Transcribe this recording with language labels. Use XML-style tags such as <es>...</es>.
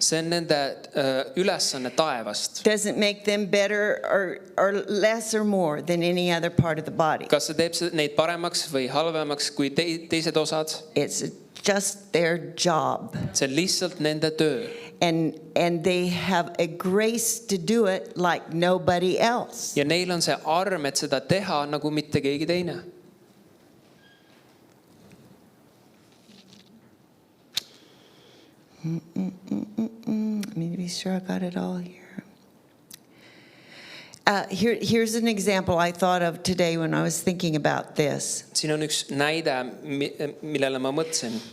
<et>See on nende ülesanne taevast.</et> <en>Doesn't make them better or less or more than any other part of the body.</en> <et>Kas see teeb neid paremaks või halvemaks kui teised osad?</et> <en>It's just their job.</en> <et>See on lihtsalt nende töö.</et> <en>And they have a grace to do it like nobody else.</en> <et>Ja neil on see arm, et seda teha nagu mitte keegi teine.</et> <en>Let me be sure I got it all here. Here's an example I thought of today when I was thinking about this.</en> <et>Siin on üks näide, millele ma mõtlesin.</et>